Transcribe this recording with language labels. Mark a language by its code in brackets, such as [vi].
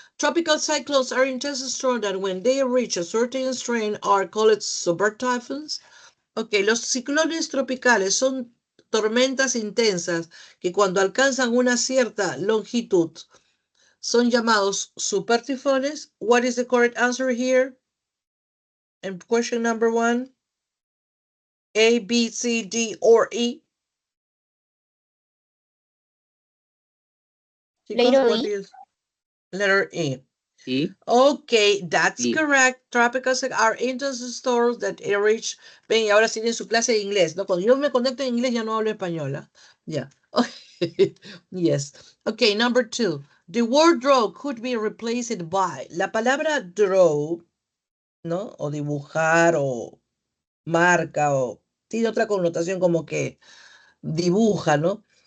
[en] Tropical cyclones are intense storms that when they reach a certain strain are called super typhoons. [es] Ok, los ciclones tropicales son tormentas intensas que cuando alcanzan una cierta longitud son llamados supertifones. [en] What is the correct answer here? And question number 1. A, B, C, D, or E? Letter E. E. Okay, that's E. correct. Tropical are intense storms that reach. [es] Ven, y ahora tienen su clase de inglés, ¿no? Cuando yo me conecto en inglés ya no hablo español. [en] Yeah. Yes. Okay, number 2. The word draw could be replaced by. [es] La palabra draw, ¿no? O dibujar o marca o tiene otra connotación como que dibuja, ¿no?